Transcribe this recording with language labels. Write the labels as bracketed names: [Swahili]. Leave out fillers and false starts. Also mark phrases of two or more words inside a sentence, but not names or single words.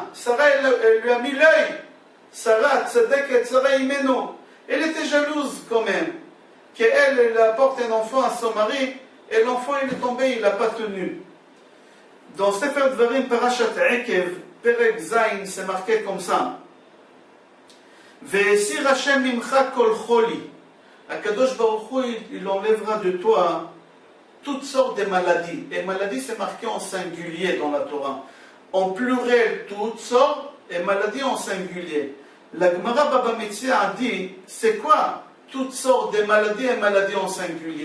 [French] Sarah, elle lui a mis l'œil. Sarah, tzedek et Sarah imeno. Elle était jalouse quand même. Qu'elle apporte un enfant à son mari, et l'enfant il est tombé, il n'a pas tenu. Dans Sefer Dvarim Parashat Ekev, [Hebrew] פרק ז, [French] c'est marqué comme ça. [Hebrew] והסיר ה' ממך כל חולי. הקדוש ברוך הוא, [French] il enlèvera de toi toutes sortes de maladies. Et maladies, c'est marqué en singulier dans la Torah. En pluriel, toutes sortes, et maladies en singulier. La Gemara Baba Metzia a dit, c'est quoi toutes sortes de maladies et maladies en singulier?